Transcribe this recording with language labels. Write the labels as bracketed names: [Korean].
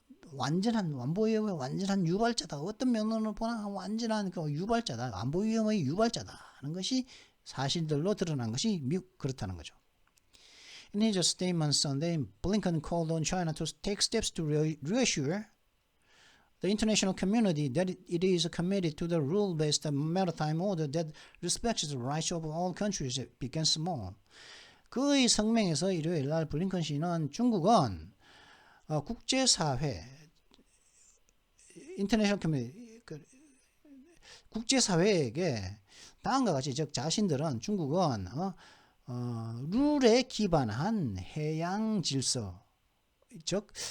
[Korean] 완전한 완보 위험의 완전한 유발자다. 어떤 면으로 보나 완전한 그 유발자다. 안보 위험의 유발자다 하는 것이 사실들로 드러난 것이 그렇다는 거죠. [English] In his statement Sunday, Blinken called on China to take steps to reassure the international community that it is committed to the rule-based maritime order that respects the rights of all countries, big and small. [Korean] 그의 성명에서 일요일 날 블링컨 씨는 중국은 국제사회, [English] 인터내셔널 커뮤니티, [Korean] 국제사회에게 다음과 같이, 즉 자신들은 중국은 룰에 기반한 해양 질서, 즉